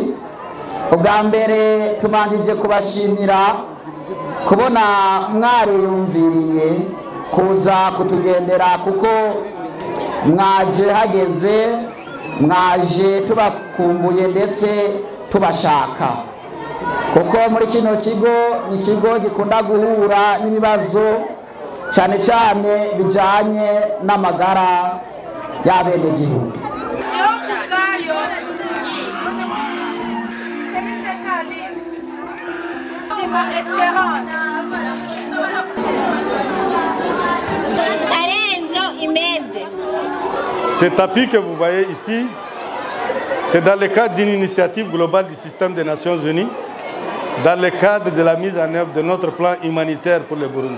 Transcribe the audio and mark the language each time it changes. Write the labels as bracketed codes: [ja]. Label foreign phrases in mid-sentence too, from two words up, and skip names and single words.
[rn] ubwa mbere tubanjije kubashimira kubona mwariyumviriye kuza kutugendera, kuko mwaje hageze, mwaje tubakumbuye ndetse tubashaka, kuko muri kino kigo ni ikigo gikunda guhura n'ibibazo cyane cyane bijanye n'amagara y'abenegihugu. [fr] Ce tapis que vous voyez ici, c'est dans le cadre d'une initiative globale du système des Nations Unies, dans le cadre de la mise en œuvre de notre plan humanitaire pour le Burundi.